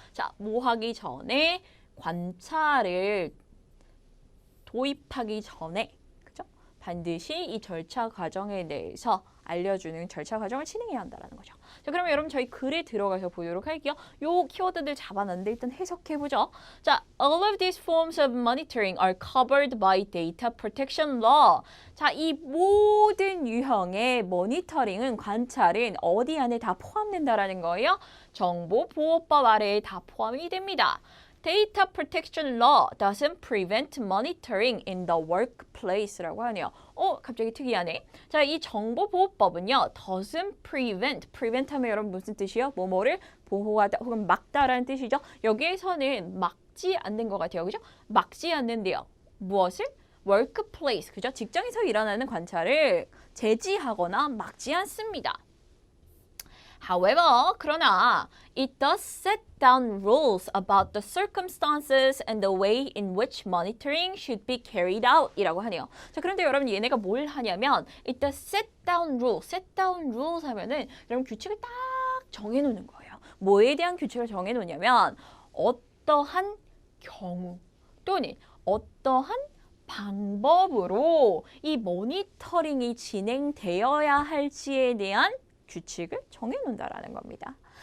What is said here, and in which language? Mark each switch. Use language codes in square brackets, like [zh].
[ko] 자, 뭐 하기 전에 관찰을 도입하기 전에 그죠? 반드시 이 절차 과정에 대해서 알려주는 절차 과정을 진행해야 한다는 거죠. 자, 그러면 여러분 저희 글에 들어가서 보도록 할게요. 요 키워드들 잡아놨는데 일단 해석해보죠. [en] 자, all of these forms of monitoring are covered by data protection law. [ko] 자, 이 모든 유형의 모니터링은 관찰은 어디 안에 다 포함된다라는 거예요? 정보보호법 아래에 다 포함이 됩니다. [en] Data Protection Law doesn't prevent monitoring in the workplace [ko] 라고 하네요. 갑자기 특이하네. 자, 이 정보보호법은요, [en] doesn't prevent [ko] 하면 여러분 무슨 뜻이요? 뭐뭐를 보호하다 혹은 막다라는 뜻이죠. 여기에서는 막지 않는 것 같아요. 그죠? 막지 않는데요. 무엇을? workplace, 그죠? 직장에서 일어나는 관찰을 제지하거나 막지 않습니다. [en] However, [ko] 그러나 [en] it does set down rules about the circumstances and the way in which monitoring should be carried out [ko] 이라고 하네요. 자, 그런데 여러분 얘네가 뭘 하냐면 [en] it does set down rules [ko] 하면은 여러분 규칙을 딱 정해놓는 거예요. 뭐에 대한 규칙을 정해놓냐면 어떠한 경우 또는 어떠한 방법으로 이 모니터링이 진행되어야 할지에 대한 규칙을 정해놓는다라는 겁니다.